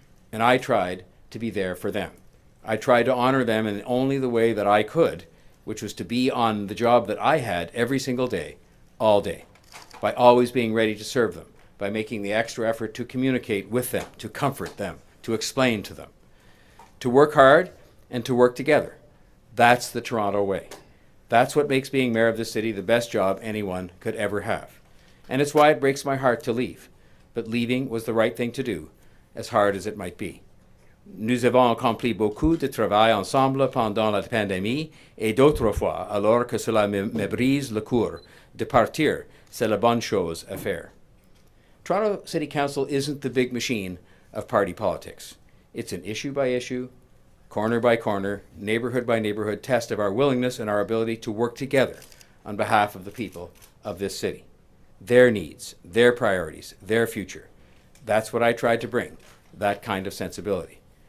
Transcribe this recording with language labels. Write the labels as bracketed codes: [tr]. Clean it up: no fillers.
[en] And I tried to be there for them. I tried to honor them in only the way that I could, which was to be on the job that I had every single day, all day, by always being ready to serve them, by making the extra effort to communicate with them, to comfort them, to explain to them, to work hard and to work together. That's the Toronto way. That's what makes being mayor of this city the best job anyone could ever have. And it's why it breaks my heart to leave. But leaving was the right thing to do, as hard as it might be. [fr] Nous avons accompli beaucoup de travail ensemble pendant la pandémie et d'autres fois, alors que cela me brise le cœur. De partir, c'est la bonne chose à faire. [en] Toronto City Council isn't the big machine of party politics. It's an issue by issue, corner by corner, neighborhood by neighborhood test of our willingness and our ability to work together on behalf of the people of this city. Their needs, their priorities, their future. That's what I tried to bring, that kind of sensibility.